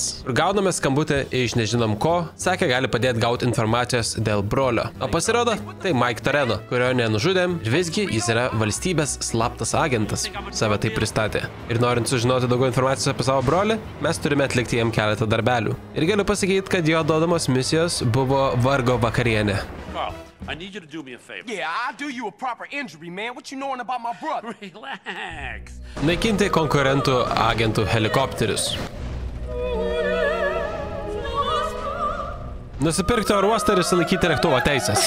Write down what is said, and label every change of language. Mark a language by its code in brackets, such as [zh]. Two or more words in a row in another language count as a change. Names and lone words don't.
[lt] Ir gauname skambutį iš nežinom ko, sakė gali padėti gauti informacijos dėl brolio. O pasirodo, tai Mike Toreno, kurio nenužudėm, ir visgi jis yra valstybės slaptas agentas. Save tai pristatė. Ir norint sužinoti daugiau informacijos apie savo brolį, mes turime atlikti jam keletą darbelių. Ir galiu pasakyti, kad jo duodamos misijos buvo vargo vakarienė. [en] Carl, I need you to do me a favor. Yeah, I'll do you a proper injury, man. What you knowing about my brother? Relax. [lt] Naikinti konkurentų agentų helikopterius. Nusipirkti oro uostą ir išsilaikyti lėktuvo teisės.